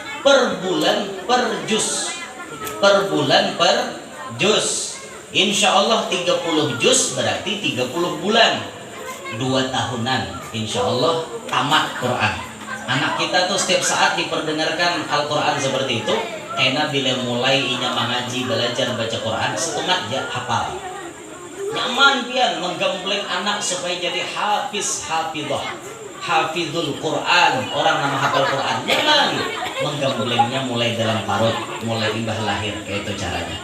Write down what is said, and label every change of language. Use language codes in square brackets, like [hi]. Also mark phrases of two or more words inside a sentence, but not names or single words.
[id] Per bulan per juz. Per bulan per juz. [ar] إن شاء الله [id] 30 juz berarti 30 bulan 2 tahunan [ar] إن شاء الله [id] tamat Quran. [bjn] Anak kita tuh setiap saat diperdengarkan Al-Quran seperti itu karena bila mulai inya mengaji belajar baca Quran setengah ya hafal nyaman pian menggembleng anak supaya jadi hafizul Quran, orang nama hafal Quran nyaman menggemblengnya mulai dalam parut mulai imbah lahir kayak itu caranya.